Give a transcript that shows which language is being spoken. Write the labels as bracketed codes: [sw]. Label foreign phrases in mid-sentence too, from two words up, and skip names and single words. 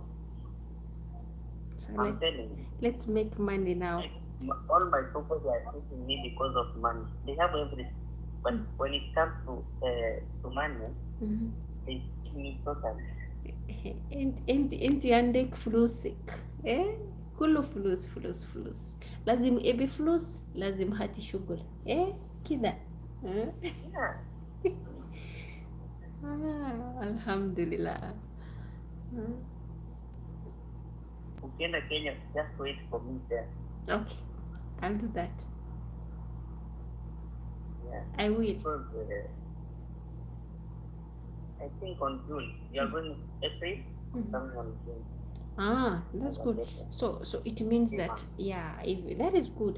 [en] So I'm telling you. Let's make money now. All my people are taking me because of money. They have everything, but when it comes to money, they take me totally. [ar] إنتِ عندك فلوسك، كلو فلوس. لازم إبي فلوس, لازم حتى شغل، كدا. [en] Yeah. Alhamdulillah. Ukienda Kenya, just wait for me there. Okay, I'll do that. Yeah, I will. Because, I think on June you are going April. On June. That's good. So it means that if that is good.